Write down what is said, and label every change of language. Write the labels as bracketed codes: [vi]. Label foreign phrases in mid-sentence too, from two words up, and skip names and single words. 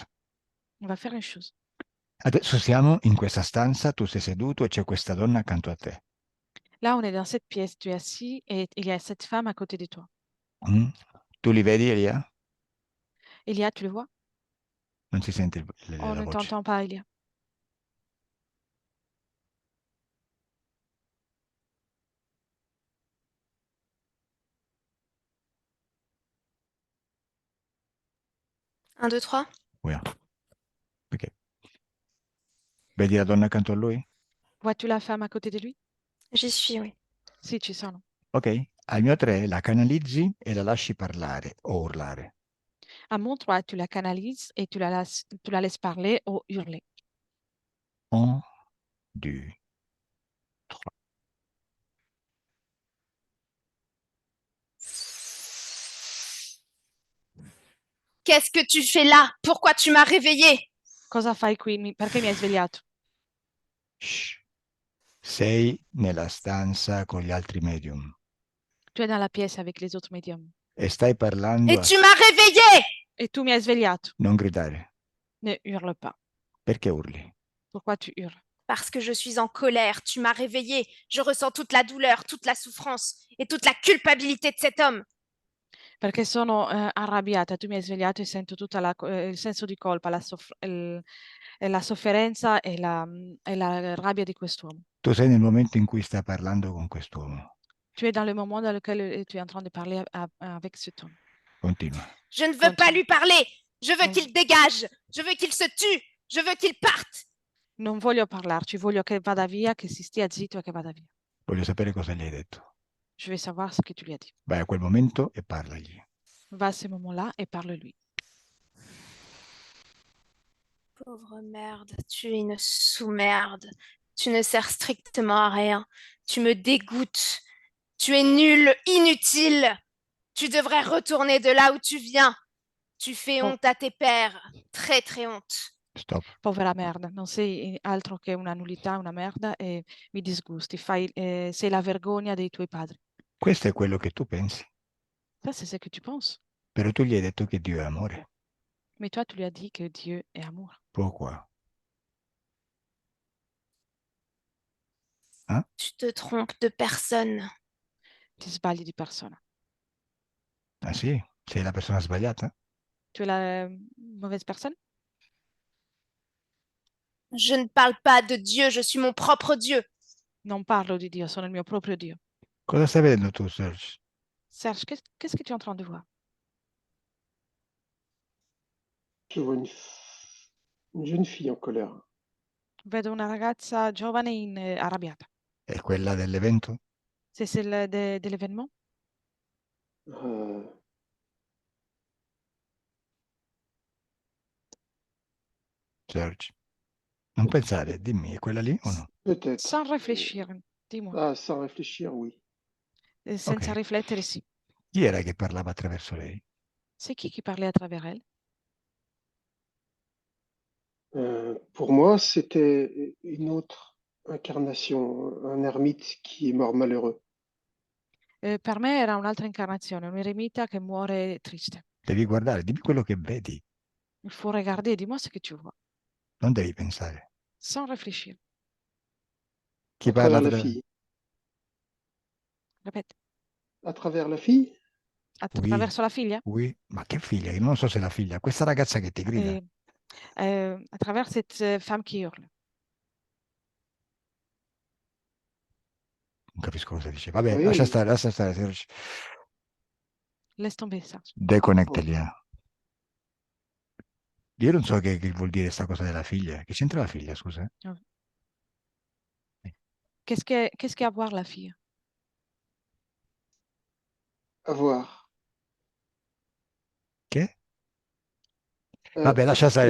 [fr] On va faire une chose. [it] Adesso siamo in questa stanza, tu sei seduto e c'è questa donna accanto a te. [fr] Là, on est dans cette pièce, tu es assis et il y a cette femme à côté de toi. [it] Mm? Tu li vedi, Elia? Elia, [fr] tu le vois? [it] Non si sente [fr] On [it] la [fr] ne [it] voce. [fr] t'entend pas, Elia. Un, deux, trois. Oui. Ok. [it] Vedi la donna accanto a lui? [fr] Vois-tu la femme à côté de lui? J'y suis, oui. [it] Sì, ci sono. Ok? Al mio 3 la canalizzi e la lasci parlare o urlare. [fr] À mon 3, tu la canalises et tu la laisses parler ou hurler. 1, 2, 3. Qu'est-ce que tu fais là? Pourquoi tu m'as réveillée? [it] Cosa fai qui? Perché mi hai svegliato? Shh. Sei nella stanza con gli altri medium [fr] Tu es dans la pièce avec les autres médiums. [it] e stai parlando [fr] Et tu m'as réveillée! [it] Et tu mi hai svegliato. Non gridare. [fr] Ne hurle pas. [it] Perché urli? [fr] Pourquoi tu hurles? Parce que je suis en colère, tu m'as réveillée. Je ressens toute la douleur, toute la souffrance et toute la culpabilité de cet homme. [it] Perché sono arrabbiata, tu mi hai svegliato e sento tutto il senso di colpa, la sofferenza e la rabbia di quest'uomo. Tu sei nel momento in cui stai parlando con quest'uomo. [fr] Tu es dans le moment dans lequel tu es en train de parler avec cet homme. [it] Continua. [fr] Je ne veux pas lui parler. Je veux Non. qu'il dégage. Je veux qu'il se tue. Je veux qu'il parte. [it] Non voglio parlarci, voglio che vada via, che si stia zitto e che vada via. Voglio sapere cosa gli hai detto. [fr] Je vais savoir ce que tu lui as dit. [it] Vai a quel momento e parlagli. [fr] Va à ce moment-là et parle-lui. Pauvre merde, tu es une sous-merde. Tu ne sers strictement à rien. Tu me dégoûtes. Tu es nul, inutile. Tu devrais retourner de là où tu viens. Tu fais Oh. honte à tes pères. Très, très honte. Stop. [it] Povera merda, non sei altro che una nullità, una merda e mi disgusti. Sei la vergogna dei tuoi padri. Questo è quello che tu pensi. [fr] Ça, c'est ce que tu penses. [it] Però tu gli hai detto che Dio è amore. [fr] Mais toi, tu lui as dit que Dieu est amour. Pourquoi? Tu te trompes de personne. [it] Ti sbagli di persona. Ah sì? Sei la persona sbagliata? [fr] Tu es la mauvaise personne? Je ne parle pas de Dieu, je suis mon propre Dieu. [it] Non parlo di Dio, sono il mio proprio Dio. Cosa stai vedendo tu, Serge? [fr] Serge, qu'est-ce que tu es en train de voir? Je vois une jeune fille en colère. [it] Vedo una ragazza giovane arrabbiata. È quella dell'evento? [fr] C'est celle de l'événement? Euh, [it] Serge? Non pensare, dimmi, è quella lì o no? [fr] Peut-être. Sans réfléchir, dis-moi. Ah, sans réfléchir, oui. [it] Senza Ok. riflettere, sì. Chi era che parlava attraverso lei? [fr] C'est qui parlait à travers elle? Pour moi, c'était une autre incarnation, un ermite qui est mort malheureux. [it] Per me era un'altra incarnazione, un eremita che muore triste. Devi guardare, dimmi quello che vedi, [fr] Il faut regarder, dis-moi ce que tu vois, [it] non devi pensare. [fr] sans réfléchir. [it] Chi [fr] À [it] parla [fr] travers la [it] tra- [fr] fille. Répète. À travers la fille? [it] Attraverso la figlia? Oui, ma che figlia? Io non so se è la figlia, questa ragazza che ti grida. [fr] À travers cette femme qui hurle. [it] Non capisco cosa dice. Vabbè, [fr] Oui. [it] lascia stare, Serge. [fr] Laisse tomber ça. [it] Deconnectali. Io non so che vuol dire sta cosa della figlia. Che c'entra la figlia, scusa? [fr] Qu'est-ce qu'il y a à voir la fille? À voir. [it] Che? Vabbè, lascia stare,